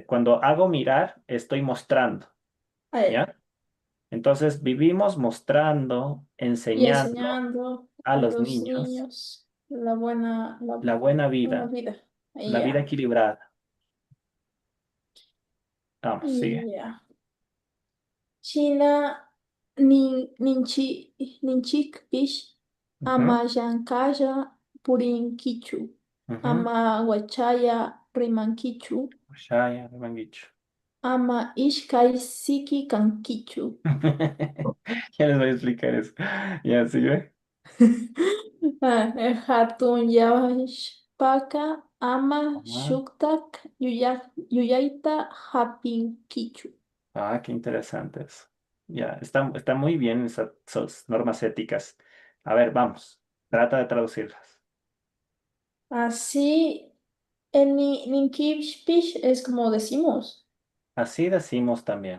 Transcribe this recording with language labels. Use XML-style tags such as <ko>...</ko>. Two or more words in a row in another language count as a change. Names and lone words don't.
<es>Cuando hago mirar, estoy mostrando, A ver, ¿ya? Entonces, vivimos mostrando, y enseñando enseñando a a los los niños niños la la buena buena vida, vida. la Y vida ya, equilibrada. Vamos, sigue. y ya.</es> <qu>China ninchik pish ama</qu> <es>Ujú,</es> <qu>llankaya purinkichu.</qu> <es>ujú.</es> <qu>Ama wachaya rimankichu. Shaya,</qu> <es>me han dicho.</es> <qu>Ama ishkai siki kankichu.</qu> <es>Ya les voy a explicar eso. Ya, sigue.</es> <qu>Hatun Yawashpaka ama</qu> <es>Ajá.</es> <qu>shuktak yuyaita hapinkichu.</qu> <es>Ah, qué interesante eso. Ya, está muy bien esas normas éticas. A ver, vamos. Trata de traducirlas. Así, en Ninkipsh es como decimos. Así decimos también.</es>